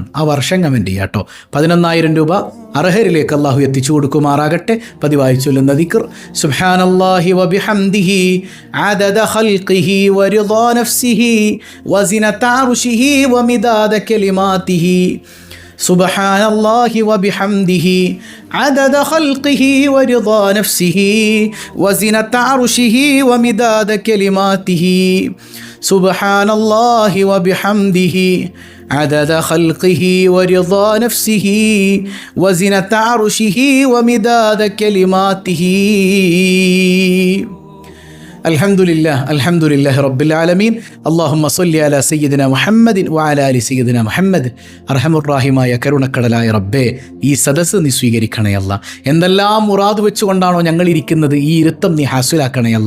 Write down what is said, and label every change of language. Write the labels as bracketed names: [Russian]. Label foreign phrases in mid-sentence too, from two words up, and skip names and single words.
[Malayalam] ആ വർഷം കമൻറ്റ് ചെയ്യുക കേട്ടോ. 11,000 രൂപ അർഹരിലേക്ക് അള്ളാഹു എത്തിച്ചു കൊടുക്കുമാറാകട്ടെ. പതിവായി ചൊല്ലുന്ന ദിക്ർ, [Arabic] سبحان الله وبحمده عدد خلقه ورضا نفسه وزنة عرشه ومداد كلماته. سبحان الله وبحمده عدد خلقه ورضا نفسه وزنة عرشه ومداد كلماته. سبحان الله وبحمده عدد خلقه ورضا نفسه وزنة عرشه ومداد كلماته. الحمد لله رب العالمين. اللهم صل على سيدنا محمد وعلى آل سيدنا محمد. [Malayalam] അർഹമുർറാഹിമായ കരുണക്കടലായ റബ്ബേ, ഈ സദസ്സ് നീ സ്വീകരിക്കണേ അല്ലാ. എന്തെല്ലാം മുറാദ് വെച്ചുകൊണ്ടാണോ ഞങ്ങൾ ഇരിക്കുന്നത്, ഈ ഇരുത്തം നീ ഹാസിലാക്കണേ അല്ലാ.